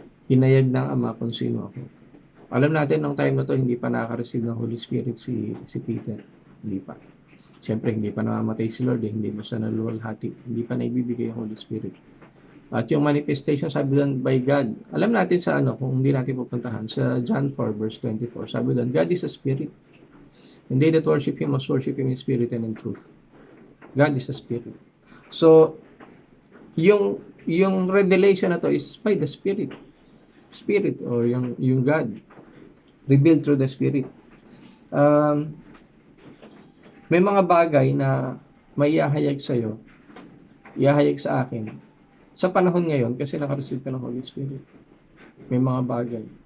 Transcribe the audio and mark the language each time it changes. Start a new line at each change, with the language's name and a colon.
Filipino: Hinayag ng Ama kung sino ako. Alam natin, nung time na to, hindi pa nakaka-receive ng Holy Spirit si Peter. Hindi pa. Siyempre, hindi pa namamatay si Lord, hindi mo siya naluwalhati. Hindi pa naibibigay ang Holy Spirit. At yung manifestation, sabi doon, by God. Alam natin sa kung hindi natin pupuntahan, sa John 4, verse 24, sabi doon,
English: God is a spirit. And they that worship Him must worship Him in spirit and in truth. God is a spirit.
Filipino: So, yung revelation na to is by the Spirit.
English: Spirit, or yung God, revealed through the Spirit.
Filipino: May mga bagay na may ihahayag sa'yo, ihahayag sa akin, Sa panahon ngayon, kasi naka-receive ka ng Holy Spirit, may mga bagay.